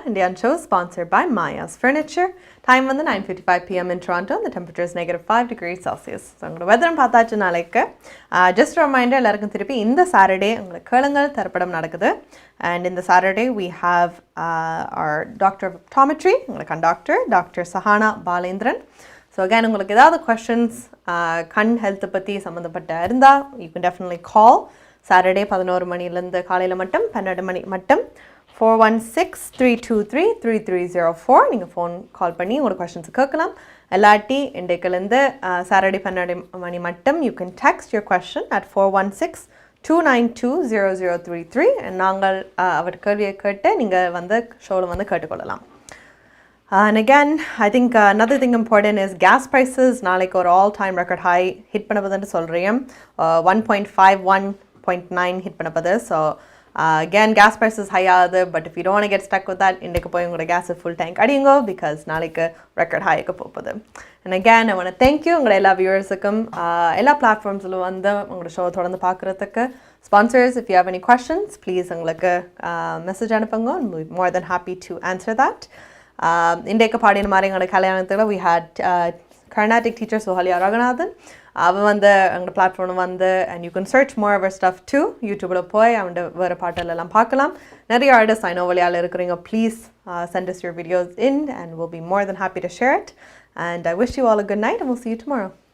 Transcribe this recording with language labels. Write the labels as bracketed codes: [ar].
[en] Indian show sponsored by Maya's Furniture. Time வந்து 9:55 p.m. in Toronto. The temperature is -5°C. [ta] So உங்களோட weather பார்த்தாச்சு நாளைக்கு. [en] Just a reminder, [ta] எல்லாருக்கும் திருப்பி இந்த Saturday உங்களுக்கு கேளுங்கள் தரப்படம் நடக்குது. [en] And in the Saturday we have our Doctor of Optometry, உங்களுக்கு conductor, Dr. Sahana Balendran. So again, உங்களுக்கு ஏதாவது questions கண் health பற்றி சம்மந்தப்பட்ட இருந்தால் you can definitely call. [ta] Saturday 11 மணிலேருந்து காலையில் மட்டும் 12 மணி மட்டும் 416-323-3304 நீங்கள் ஃபோன் கால் பண்ணி உங்களோட கொஷின்ஸ் கேட்கலாம். இல்லாட்டி இன்றைக்குலேருந்து Saturday 12 மணி மட்டும் you can text your question at 416-292-0033 நாங்கள் அவர் கேள்வியை கேட்டு நீங்கள் வந்து ஷோவில் வந்து கேட்டுக்கொள்ளலாம். [en] And again, I think another thing important is gas prices. [ta] நாளைக்கு ஒரு all-time record high hit பண்ணப்படுதுன்னு சொல்கிறேன். 1.51.9 hit பண்ணப்படுது. [en] So again, gas prices high ஆகுது. But if you don't want to get stuck with that, [ta] இன்றைக்கு போய் உங்களோட [en] gas full tank அடியுங்க because நாளைக்கு record high-க்கு போகுது. [ta] And again, I want to thank you உங்களோட எல்லா வியூவர்ஸுக்கும் எல்லா பிளாட்ஃபார்ம்ஸிலும் வந்து உங்களோட ஷோ தொடர்ந்து பார்க்குறதுக்கு. [en] Sponsors, if you have any questions, please உங்களுக்கு message அனுப்புங்க. We'll be more than happy to answer that. [ta] இன்றைக்கு பாடின மாதிரி எங்களோட கல்யாணத்தில் [en] we had Carnatic teacher Sohalia Raghunathan. [ta] அவன் வந்து எங்களோட பிளாட்ஃபார்ம் வந்து and you can search more of our stuff too. யூடியூபில் போய் அவன் வேறு பாட்டெல்லாம் பார்க்கலாம். நிறைய ஆர்டிஸ்ட் [en] I know [ta] வழியால் இருக்கிறீங்க. [en] Please send us your videos in and we'll be more than happy to share it. And I wish you all a good night and we'll see you tomorrow.